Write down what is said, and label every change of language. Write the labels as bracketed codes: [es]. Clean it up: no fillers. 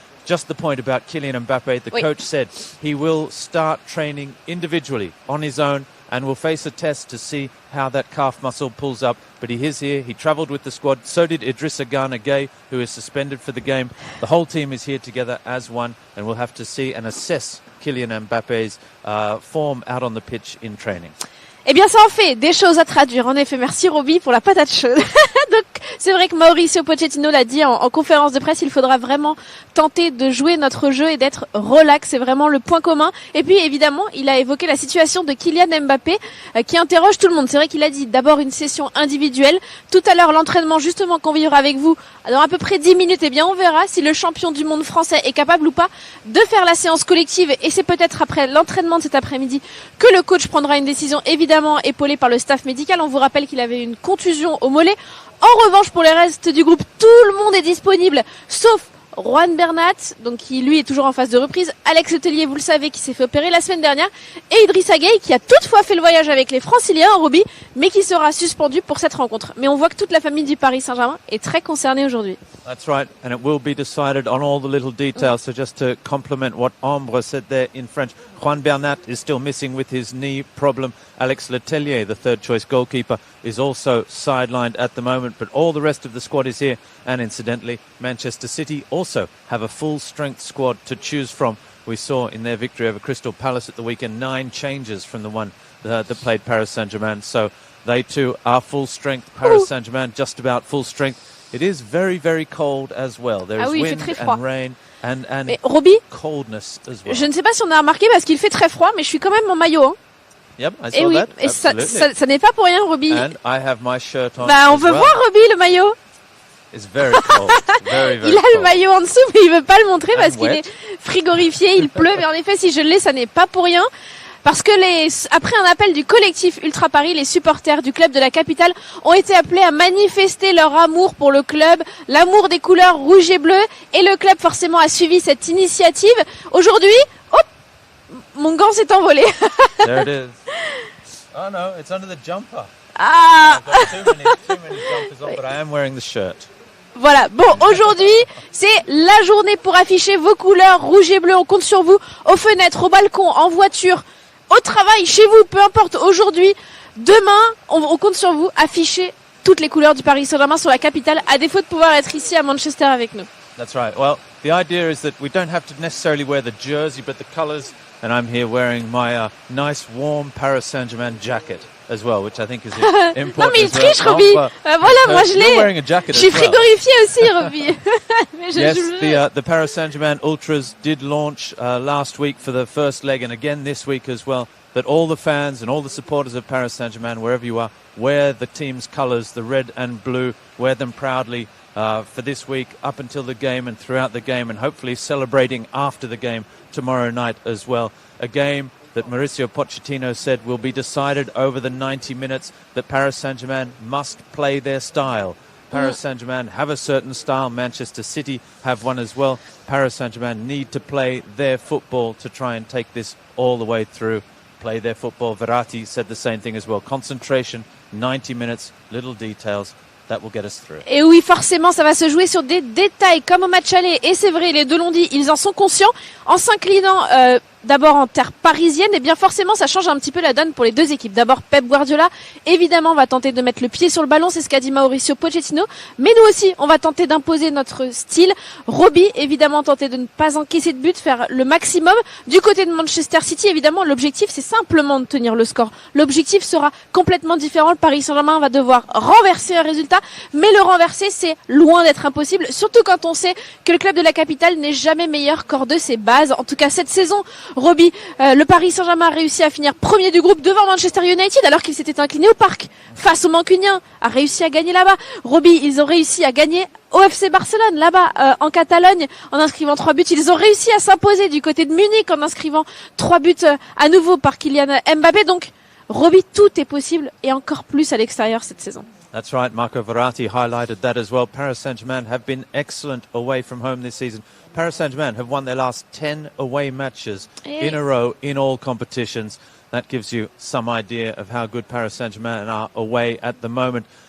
[en] Just the point about Kylian Mbappe, the coach said he will start training individually on his own and will face a test to see how that calf muscle pulls up. But he is here. He travelled with the squad. So did Idrissa Gana Gueye, who is suspended for the game. The whole team is here together as one, and we'll have to see and assess Kylian Mbappe's form out on the pitch in training. [fr] Eh bien, ça en fait des choses à traduire. En effet, merci Robbie pour la patate chaude. Donc, c'est vrai que Mauricio Pochettino l'a dit en conférence de presse, il faudra vraiment tenter de jouer notre jeu et d'être relax. C'est vraiment le point commun. Et puis, évidemment, il a évoqué la situation de Kylian Mbappé qui interroge tout le monde. C'est vrai qu'il a dit d'abord une session individuelle. Tout à l'heure, l'entraînement justement qu'on vivra avec vous dans à peu près 10 minutes. Eh bien, on verra si le champion du monde français est capable ou pas de faire la séance collective. Et c'est peut-être après l'entraînement de cet après-midi que le coach prendra une décision, évidemment épaulé par le staff médical. On vous rappelle qu'il avait une contusion au mollet. En revanche, pour les restes du groupe, tout le monde est disponible, sauf Juan Bernat, donc qui lui est toujours en phase de reprise, Alex Letellier, vous le savez, qui s'est fait opérer la semaine dernière, et Idrissa Gueye, qui a toutefois fait le voyage avec les Franciliens en Robbie, mais qui sera suspendu pour cette rencontre. Mais on voit que toute la famille du Paris Saint-Germain est très concernée aujourd'hui. [en] That's right, and it will be decided on all the little details. So just to complement what Ambre said there in French, Juan Bernat is still missing with his knee problem. Alex Letellier, the third choice goalkeeper, is also sidelined at the moment, but all the rest of the squad is here. And incidentally, Manchester City also have a full strength squad to choose from. We saw in their victory over Crystal Palace at the weekend 9 changes from the one that played Paris Saint-Germain. So they too are full strength. Paris Saint-Germain just about full strength. It is very, very cold as well. There is wind and rain and Robbie, coldness as well. [fr] Je ne sais pas si on a remarqué parce qu'il fait très froid, mais je suis quand même en maillot. Hein. [en] Yep, I saw that. [fr] Et ça n'est pas pour rien, Robbie. [en] And I have my shirt on. [fr] On veut voir Robbie le maillot. [en] It's very cold. Very, very [fr] il a [en] cold. [fr] le maillot en dessous, mais il veut pas le montrer parce qu'il est frigorifié. Il pleut, mais en effet, si je l'ai, ça n'est pas pour rien. Parce que après un appel du collectif Ultra Paris, les supporters du club de la capitale ont été appelés à manifester leur amour pour le club, l'amour des couleurs rouge et bleu, et le club forcément a suivi cette initiative. Aujourd'hui, hop, mon gant s'est envolé. [en] There it is. Oh no, it's under the jumper. Ah. I've got too many jumpers on, but I am wearing the shirt. [fr] Voilà, bon, aujourd'hui, c'est la journée pour afficher vos couleurs rouge et bleu. On compte sur vous, aux fenêtres, au balcon, en voiture, au travail, chez vous, peu importe. Aujourd'hui, demain, on compte sur vous, afficher toutes les couleurs du Paris Saint-Germain sur la capitale, à défaut de pouvoir être ici à Manchester avec nous. [en] That's right. Well, the idea is that we don't have to necessarily wear the jersey, but the colours. And I'm here wearing my nice warm Paris Saint-Germain jacket as well, which I think is important. [fr] Non mais il triche, Robbie. Voilà, moi je l'ai. Je suis frigorifié aussi, Robbie. [en] Yes, the Paris Saint-Germain Ultras did launch last week for the first leg, and again this week as well. That all the fans and all the supporters of Paris Saint-Germain, wherever you are, wear the team's colours, the red and blue. Wear them proudly for this week, up until the game and throughout the game, and hopefully celebrating after the game tomorrow night as well. A game that Mauricio Pochettino said will be decided over the 90 minutes, that Paris Saint-Germain must play their style. Paris Saint-Germain have a certain style. Manchester City have one as well. Paris Saint-Germain need to play their football to try and take this all the way through. Play their football. Verratti said the same thing as well. Concentration, 90 minutes, little details. That will get us through. [fr] Et oui, forcément, ça va se jouer sur des détails comme au match aller. Et c'est vrai, les deux l'ont dit, ils en sont conscients. En s'inclinant d'abord en terre parisienne, et bien forcément, ça change un petit peu la donne pour les deux équipes. D'abord, Pep Guardiola, évidemment, va tenter de mettre le pied sur le ballon. C'est ce qu'a dit Mauricio Pochettino. Mais nous aussi, on va tenter d'imposer notre style. Robbie, évidemment, tenter de ne pas encaisser de but, faire le maximum. Du côté de Manchester City, évidemment, l'objectif, c'est simplement de tenir le score. L'objectif sera complètement différent. Le Paris Saint-Germain va devoir renverser un résultat. Mais le renverser, c'est loin d'être impossible, surtout quand on sait que le club de la capitale n'est jamais meilleur qu'hors de ses bases. En tout cas, cette saison, Robbie, le Paris Saint-Germain a réussi à finir premier du groupe devant Manchester United, alors qu'il s'était incliné au parc face aux Mancuniens, a réussi à gagner là-bas. Robbie, ils ont réussi à gagner au FC Barcelone, là-bas, en Catalogne, en inscrivant 3 buts. Ils ont réussi à s'imposer du côté de Munich en inscrivant 3 buts à nouveau par Kylian Mbappé. Donc, Robbie, tout est possible et encore plus à l'extérieur cette saison. [en] That's right, Marco Verratti highlighted that as well. Paris Saint-Germain have been excellent away from home this season. Paris Saint-Germain have won their last 10 away matches in a row in all competitions. That gives you some idea of how good Paris Saint-Germain are away at the moment.